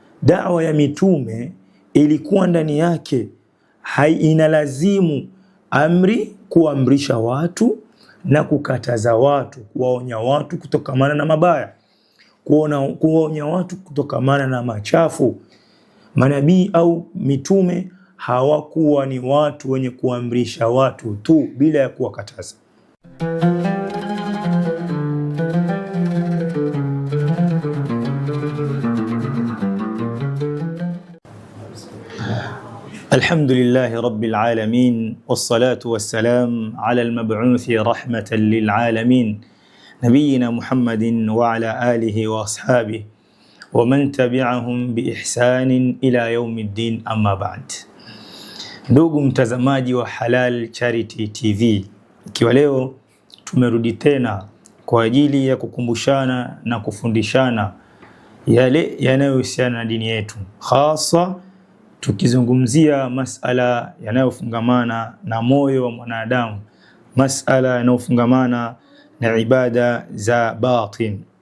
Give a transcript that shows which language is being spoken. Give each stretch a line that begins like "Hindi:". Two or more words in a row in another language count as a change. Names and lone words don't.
Swahili: Da'wa ya mitume ilikuwa ndani yake inalazimu amri, kuamrisha watu na kukataza watu, kuwaonya watu kutokamana na mabaya, kuwaonya watu kutokamana na machafu. Manabii au mitume hawakuwa ni watu wenye kuamrisha watu tu bila ya kuwakataza.
Arabic: الحمد لله رب العالمين والصلاة والسلام على المبعوث رحمة للعالمين نبينا محمد وعلى آله وأصحابه ومن تبعهم بإحسان إلى يوم الدين أما بعد.
Swahili: Ndugu mtazamaji wa Halal Charity TV, ikiwa leo tumerudi tena kwa ajili ya kukumbushana na kufundishana yale yanayohusiana na dini yetu, hasa tukizungumzia masala yanayofungamana na moyo wa mwanadamu, masala yanayofungamana na ibada za batin.